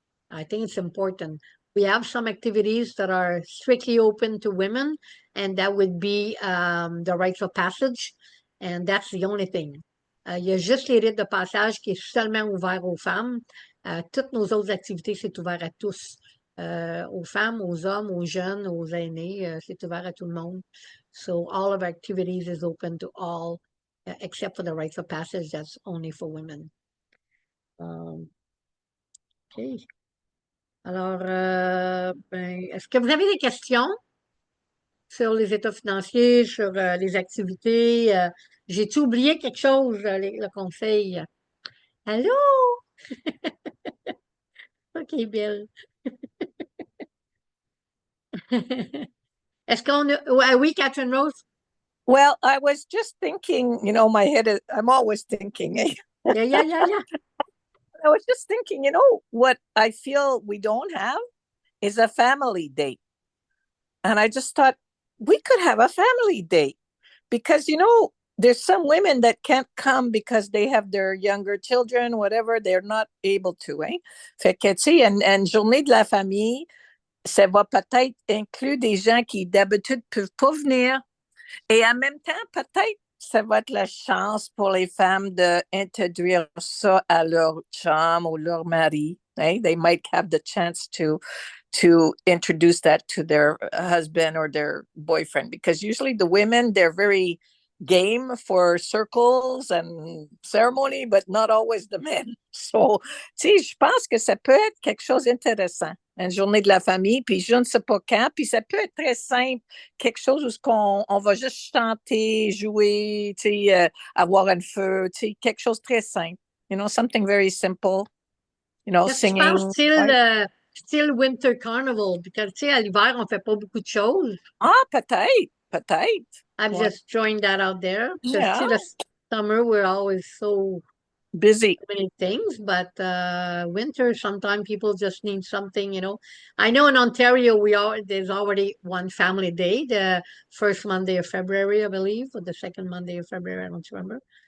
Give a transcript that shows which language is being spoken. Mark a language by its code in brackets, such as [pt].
[en] I think it's important. We have some activities that are strictly open to women, and that would be the rites of passage, and that's the only thing. [fr] Il y a juste les rites de passage qui est seulement ouvert aux femmes. Toutes nos autres activités, c'est ouvert à tous. Aux femmes, aux hommes, aux jeunes, aux aînés, c'est ouvert à tout le monde. [en] So all of our activities is open to all, except for the rites of passage, that's only for women. OK. [fr] Alors, est-ce que vous avez des questions sur les états financiers, sur les activités? J'ai-tu oublié quelque chose, le conseil? Allô? OK, Bill. Est-ce qu'on a... oui, Catherine Rose? [en] Well, I was just thinking, my head is, I'm always thinking. Yeah. I was just thinking, what I feel we don't have is a family day. And I just thought we could have a family day because, there's some women that can't come because they have their younger children, whatever, they're not able to. [fr] Fait que, tu sais, une journée de la famille, ça va peut-être inclure des gens qui d'habitude peuvent pas venir. Et en même temps, peut-être ça va être la chance pour les femmes d'introduire ça à leur chum ou leur mari. [en] They might have the chance to introduce that to their husband or their boyfriend, because usually the women, they're very game for circles and ceremony, but not always the men. [fr] So, tu sais, je pense que ça peut être quelque chose d'intéressant. Une journée de la famille, puis je ne sais pas quand, puis ça peut être très simple, quelque chose où on va juste chanter, jouer, tu sais, avoir un feu, tu sais, quelque chose de très simple. [en] Something very simple, singing. [fr] Je pense style Winter Carnival, parce que, tu sais, à l'hiver, on fait pas beaucoup de choses. Ah, peut-être. [en] I'm just throwing that out there. Yeah. Because, the summer, we're always so busy. Many things, but winter, sometimes people just need something, I know in Ontario, there's already one family day, the first Monday of February, I believe, or the second Monday of February, I don't remember.